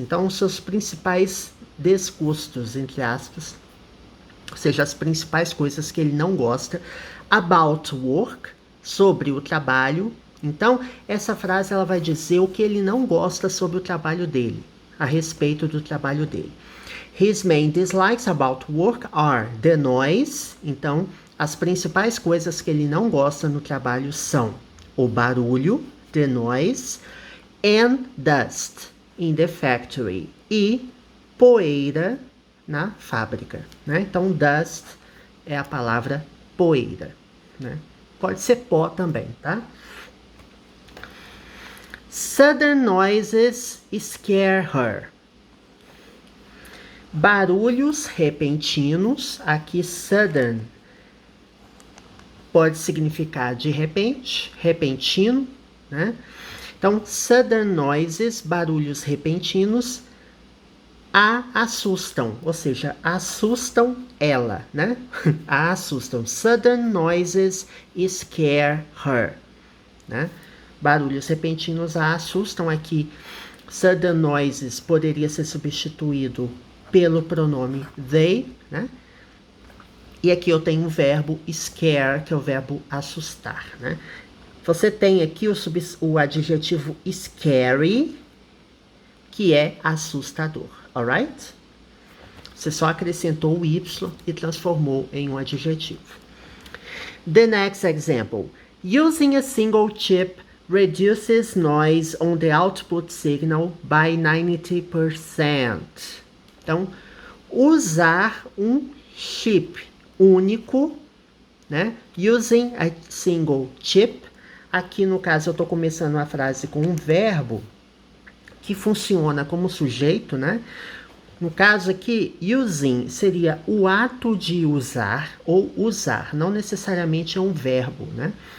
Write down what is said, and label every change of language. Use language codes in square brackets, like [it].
[pt] Então, os seus principais desgostos, entre aspas, ou seja, as principais coisas que ele não gosta. [en] About work, [pt] sobre o trabalho. Então, essa frase ela vai dizer o que ele não gosta sobre o trabalho dele, a respeito do trabalho dele. [en] His main dislikes about work are the noise. [pt] Então, as principais coisas que ele não gosta no trabalho são o barulho, [en] the noise, and dust in the factory, [pt] e poeira na fábrica, né? Então, dust é a palavra poeira, né? Pode ser pó também, tá? [en] Sudden noises scare her. [pt] Barulhos repentinos, aqui sudden pode significar de repente, repentino, né? Então, [en] sudden noises, [pt] barulhos repentinos, a assustam, ou seja, assustam ela, né? A assustam. [en] Sudden noises scare her, né? [pt] Barulhos repentinos a assustam. Aqui, [en] sudden noises [pt] poderia ser substituído pelo pronome they, né? E aqui eu tenho o verbo scare, que é o verbo assustar, né? Você tem aqui o adjetivo scary, que é assustador, alright? Você só acrescentou o y e transformou em um adjetivo. [en] The next example. Using a single chip reduces noise on the output signal by 90%. [pt] Então, usar um chip único, né? [en] Using a single chip. [pt] Aqui, no caso, eu estou começando a frase com um verbo que funciona como sujeito, né? No caso aqui, using seria o ato de usar ou usar, não necessariamente é um verbo, né?